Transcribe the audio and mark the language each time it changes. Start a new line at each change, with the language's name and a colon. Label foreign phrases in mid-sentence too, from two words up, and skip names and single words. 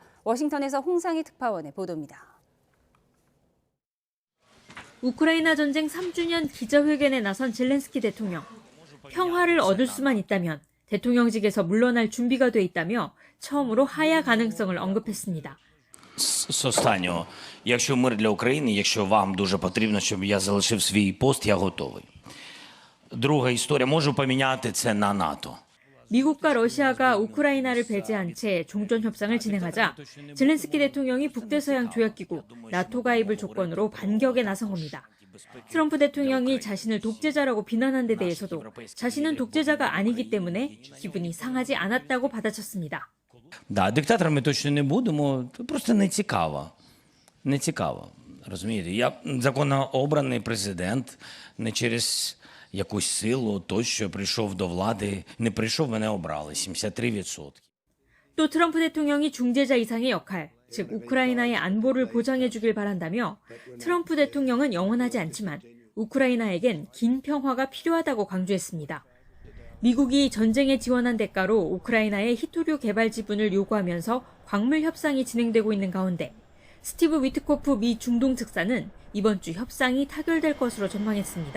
Korean: 워싱턴에서 홍상희 특파원의 보도입니다. 우크라이나 전쟁 3주년 기자회견에 나선 젤렌스키 대통령. 평화를 얻을 수만 있다면 대통령직에서 물러날 준비가 돼 있다며 처음으로 하야 가능성을 언급했습니다.
Ukrainian: З останнього, якщо мир для України, якщо вам дуже потрібно, щоб я залишив свій пост, я готовий. Друга історія, можу поміняти це на НАТО.
Korean: 미국과 러시아가 우크라이나를 배제한 채 종전 협상을 진행하자 젤렌스키 대통령이 북대서양 조약기구 나토 가입을 조건으로 반격에 나선 겁니다. 트럼프 대통령이 자신을 독재자라고 비난한 데 대해서도 자신은 독재자가 아니기 때문에 기분이 상하지 않았다고 받아쳤습니다.
Ukrainian: Да, диктаторами точно не будемо, просто не цікаво. Не цікаво, розумієте? Я законно обраний президент, не через якусь силу, той, що прийшов до влади, не прийшов, мене обрали, 73%.
Korean: 또 트럼프 대통령이 중재자 이상의 역할, 즉 우크라이나의 안보를 보장해 주길 바란다며 트럼프 대통령은 영원하지 않지만 우크라이나에겐 긴 평화가 필요하다고 강조했습니다. 미국이 전쟁에 지원한 대가로 우크라이나의 히토류 개발 지분을 요구하면서 광물 협상이 진행되고 있는 가운데 스티브 위트코프 미 중동 특사는 이번 주 협상이 타결될 것으로 전망했습니다.